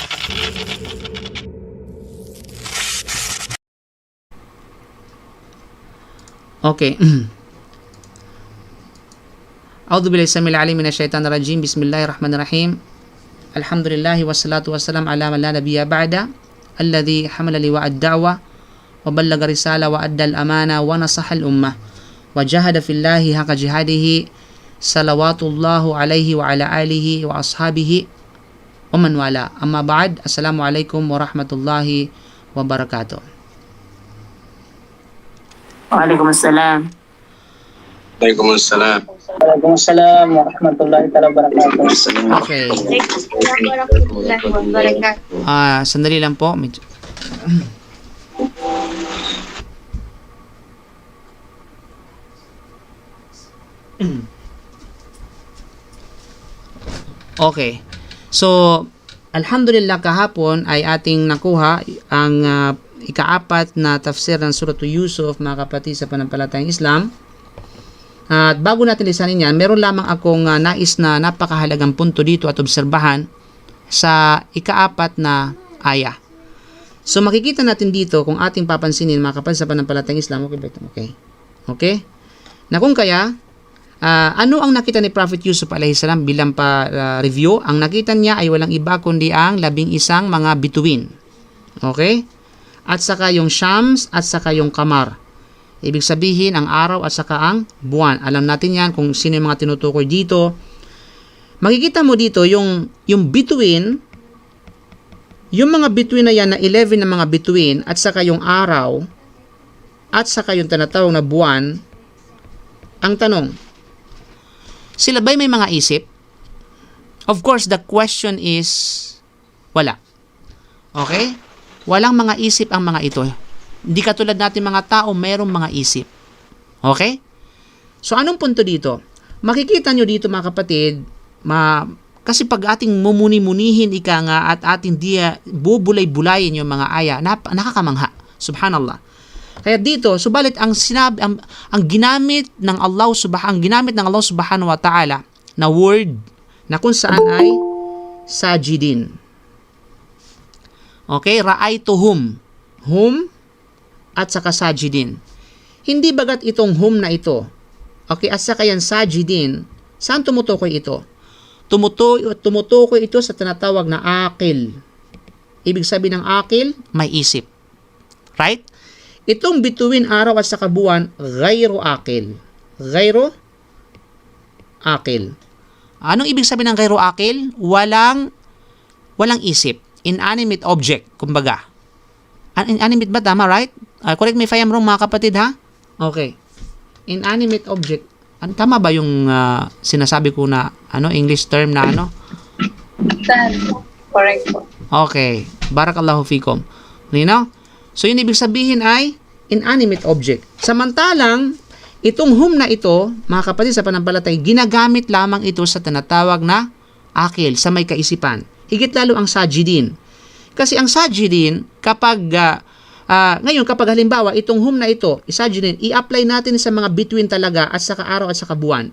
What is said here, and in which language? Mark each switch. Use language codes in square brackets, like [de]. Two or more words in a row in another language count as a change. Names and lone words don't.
[tl] Okay. [ar] أعوذ بالله السميع العليم من الشيطان الرجيم. بسم الله الرحمن الرحيم. الحمد لله والصلاة والسلام على من لا نبي بعد الذي حمل لواء الدعوة وبلغ الرسالة وأدى الأمانة ونصح الأمة وجاهد في الله حق جهاده صلوات الله عليه وعلى آله وأصحابه ومن والى. أما بعد. السلام عليكم ورحمة الله وبركاته. وعليكم السلام. وعليكم السلام. وعليكم السلام ورحمة الله وبركاته. Okay. ورحمة الله وبركاته. [tl] Sandali lang po. Okay. So, alhamdulillah kahapon ay ating nakuha ang ikaapat na tafsir ng Suratu Yusuf, mga kapatid sa panampalatayang Islam. At bago natin lisanin yan, meron lamang akong nais na napakahalagang punto dito at obserbahan sa ikaapat na aya. So makikita natin dito, kung ating papansinin mga kapatid sa panampalatayang Islam, okay? Na kung kaya, ano ang nakita ni Prophet Yusuf [ar] عليه السلام [tl] bilang review? Ang nakita niya ay walang iba kundi ang 11 mga bituin. Okay? At saka yung Shams at saka yung Qamar. Ibig sabihin ang araw at saka ang buwan. Alam natin yan kung sino yung mga tinutukoy dito. Makikita mo dito yung bituin, yung mga bituin na yan na 11 na mga bituin at saka yung araw at saka yung tinatawag na buwan. Ang tanong, sila ba'y may mga isip? [en] Of course, the question is wala. [tl] Okay? Walang mga isip ang mga ito. Hindi katulad natin mga tao, mayroong mga isip. Okay? So, anong punto dito? Makikita nyo dito mga kapatid, kasi pag ating mumuni-munihin ika nga at ating bubulay-bulayin yung mga aya, nakakamangha. Subhanallah. Kaya dito, subalit ang ginamit ng Allah [ar] سبحانه وتعالى [tl] na word na kung saan ay sajidin. Okay, ra'aytuhum. Hum at saka sajidin. Hindi bagat itong hum na ito. Okay, at saka yan sajidin. Saan tumutukoy ito? Tumutukoy ito sa tinatawag na akil. Ibig sabihin ng akil, may isip. Right? Itong bituin araw at saka buwan, [ar] غير عاقل. غير عاقل. [tl] Anong ibig sabihin ng [ar] غير عاقل? [tl] Walang isip. [en] Inanimate object, kumbaga. [tl] Inanimate ba? Tama, [en] right? Correct me if I am wrong, [tl] mga kapatid, ha? Okay. [en] Inanimate object. [tl] Tama ba yung sinasabi ko na [en] English term [tl] na Correct po. [ar] Okay. بارك الله فيكم. [tl] So, yun ibig sabihin ay [en] inanimate object. [tl] Samantalang, itong hum na ito, mga kapatid sa panampalatay, ginagamit lamang ito sa tinatawag na akil, sa may kaisipan. Higit lalo ang sajidin. Kasi ang sajidin, kapag halimbawa, itong hum na ito, sajidin, i-apply natin sa mga between talaga at saka araw at saka buwan.